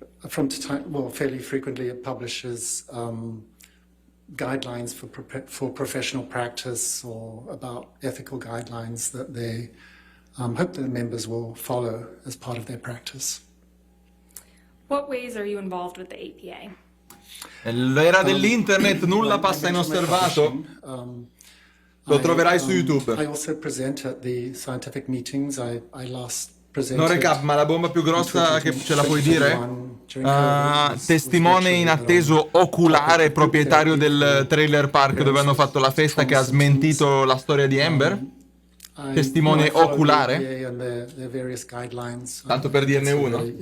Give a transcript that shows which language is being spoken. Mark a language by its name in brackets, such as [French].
[English] from time, well, fairly frequently it publishes guidelines for professional practice or about ethical guidelines that they hope that the members will follow as part of their practice. What ways are you involved with the APA? [Italian] Nell'era dell'internet nulla passa inosservato. Lo troverai su YouTube. [English] I also present at the scientific meetings. I last [Italian] No [English] presented [Italian] recap, ma la bomba più grossa che ce la puoi dire? Testimone inatteso oculare, proprietario del trailer park dove hanno fatto la festa che ha smentito la storia di Amber? Testimone oculare? Tanto per dirne uno.